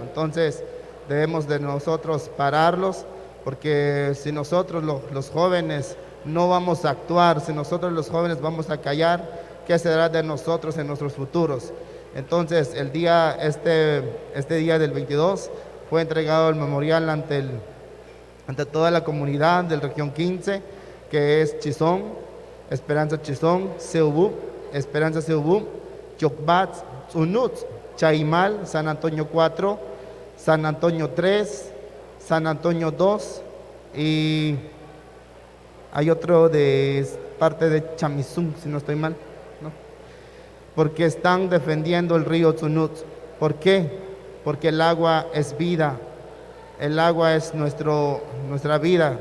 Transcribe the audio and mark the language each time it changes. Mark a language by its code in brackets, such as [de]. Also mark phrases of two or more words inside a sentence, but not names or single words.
[es] Entonces debemos de nosotros pararlos, porque si nosotros los jóvenes no vamos a actuar, si nosotros los jóvenes vamos a callar, ¿qué será de nosotros en nuestros futuros? Entonces este día del 22 fue entregado el memorial ante toda la comunidad del región 15, que es Chizón, Esperanza Chizón, Seubú, Esperanza Seubú, Chocbat, Tzunut, Chaimal, San Antonio 4, San Antonio 3, San Antonio 2 y hay otro de parte de Chamizún, si no estoy mal, ¿no? Porque están defendiendo el río Tzunut. ¿Por qué? Porque el agua es vida, el agua es nuestra vida.